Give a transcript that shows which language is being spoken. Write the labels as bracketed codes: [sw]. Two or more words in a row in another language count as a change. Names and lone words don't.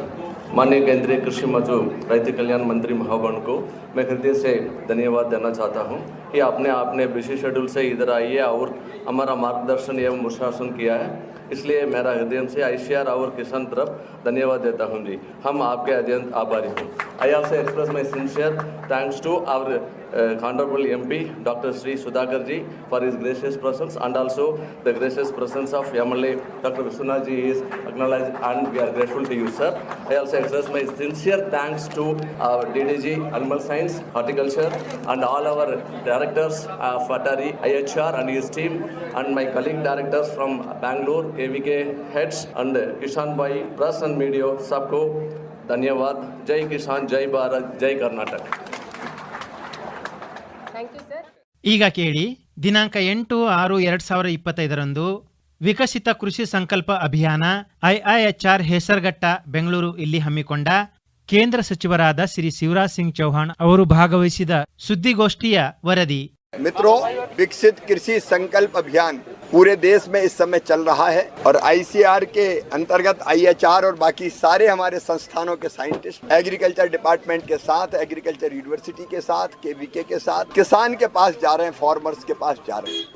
[hi] माननीय केंद्रीय कृषि मजदूर रैत कल्याण मंत्री महोदय को मैं हृदय से धन्यवाद देना चाहता हूं कि आपने [en] busy schedule [hi] से इधर आइए और हमारा मार्गदर्शन एवं अनुशासन किया है। इसलिए मेरा हृदय से ICR और किसान तरफ धन्यवाद देता हूं जी। हम आपके अत्यंत आभारी हूँ। [en] I also express my sincere thanks to our Honorable MP Dr. Sri Sudhakar ji for his gracious presence, and also the gracious presence of MLA Dr. Vishwanath ji is acknowledged, and we are grateful to you, sir. I also express my sincere thanks to our DDG Animal Science, Horticulture, and all our directors of Atari, IHR and his team, and my colleague directors from Bangalore, KVK heads, and Kishan Bhai, press and media, [hi] सबको धन्यवाद। जय किसान, जय भारत, जय कर्नाटक। [kn] ಈಗ ಕೇಳಿ, ದಿನಾಂಕ 8/6/2025 ವಿಕಸಿತ ಕೃಷಿ ಸಂಕಲ್ಪ ಅಭಿಯಾನ IIHR ಹೆಸರಘಟ್ಟ ಬೆಂಗಳೂರು ಇಲ್ಲಿ ಹಮ್ಮಿಕೊಂಡ ಕೇಂದ್ರ ಸಚಿವರಾದ ಶ್ರೀ ಶಿವರಾಜ್ ಸಿಂಗ್ ಚೌಹಾಣ್ ಅವರು ಭಾಗವಹಿಸಿದ ಸುದ್ದಿಗೋಷ್ಠಿಯ ವರದಿ। [hi] मित्रों, विकसित कृषि संकल्प अभियान पूरे देश में इस समय चल रहा है और ICAR के अंतर्गत IHR और बाकी सारे हमारे संस्थानों के [en] scientist agriculture department [hi] के साथ, [en] agriculture university [hi] के साथ, KVK के साथ किसान के पास जा रहे हैं, फार्मर्स के पास जा रहे हैं।